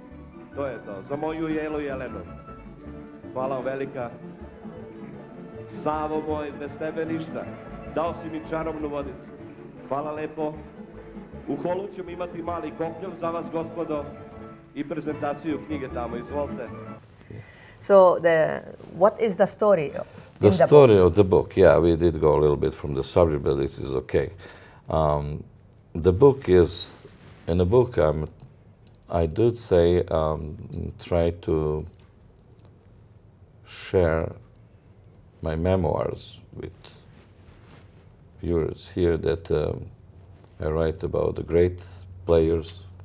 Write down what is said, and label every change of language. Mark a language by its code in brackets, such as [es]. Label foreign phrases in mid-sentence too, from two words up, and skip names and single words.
[sr] To je to, za moju Jelu Jelenu. Hvala vam velika. Savo moj, bez tebe ništa. Dao si mi čarobnu vodicu. Hvala lepo. U holu ćemo imati mali koktel za vas, gospodo, i prezentaciju knjige tamo, izvolite. [en] So, what is the story? The story of the book, yeah, we did go a little bit from the subject, but this is okay. The book is, in the book I did say, try to share my memoirs with viewers here, that I write about the great players,